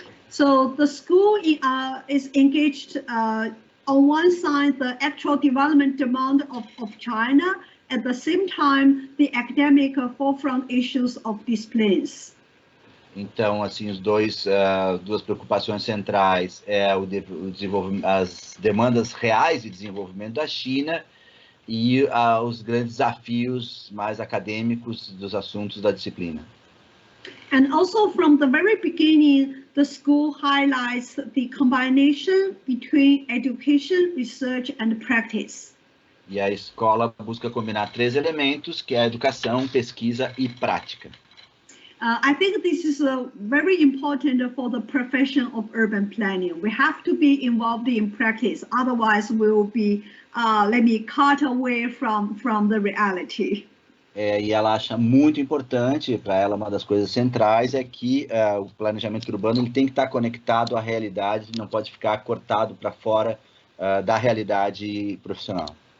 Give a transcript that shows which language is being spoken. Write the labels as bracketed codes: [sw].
[en] So the school is engaged on one side the actual development demand of China, at the same time the academic forefront issues of disciplines. [pt] Então, assim, duas preocupações centrais as demandas reais de desenvolvimento da China e os grandes desafios mais acadêmicos dos assuntos da disciplina. [en] And also from the very beginning, the school highlights the combination between education, research, and practice. [pt] E a escola busca combinar três elementos, que é a educação, pesquisa e prática. [en] I think this is very important for the profession of urban planning. We have to be involved in practice, otherwise we will be, cut away from the reality. [pt] E ela acha muito importante, para ela, uma das coisas centrais é que o planejamento urbano ele tem que estar conectado à realidade, não pode ficar cortado para fora da realidade profissional.